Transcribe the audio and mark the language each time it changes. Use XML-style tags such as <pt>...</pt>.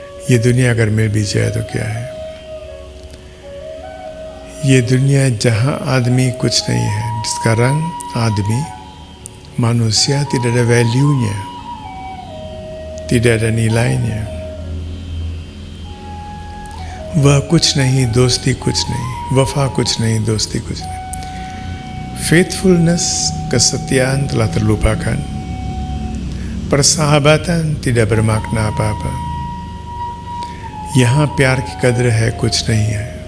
<hi>ये दुनिया अगर मिल भी जाए तो क्या है? ये दुनिया जहाँ आदमी कुछ नहीं है.</hi> <id>Sekarang आदमी, manusia tidak ada value-nya, tidak ada nilainya.</id> <hi>वह कुछ नहीं, दोस्ती कुछ नहीं, वफा कुछ नहीं, दोस्ती कुछ नहीं.</hi> <id>Faithfulness, kesetiaan telah terlupakan. Persahabatan tidak bermakna apa-apa.</id> <hi>यहाँ प्यार की कदर है, कुछ नहीं है.</hi>